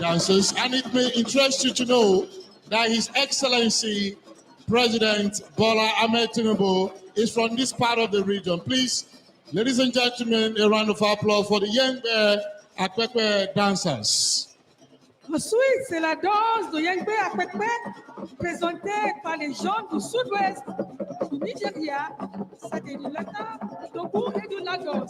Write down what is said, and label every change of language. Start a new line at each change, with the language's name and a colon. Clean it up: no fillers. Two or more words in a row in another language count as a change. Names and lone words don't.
English: dancers, and it may interest you to know that His Excellency President Bola Tinubu is from this part of the region. Please, ladies and gentlemen, a round of applause for the Yegbe Akpekpe dancers.
French: Ensuite, c'est la danse de Yegbe Akpekpe présentée par les gens du sud-ouest du Nigeria, c'est-à-dire du Lata, du Togo et du Lagos.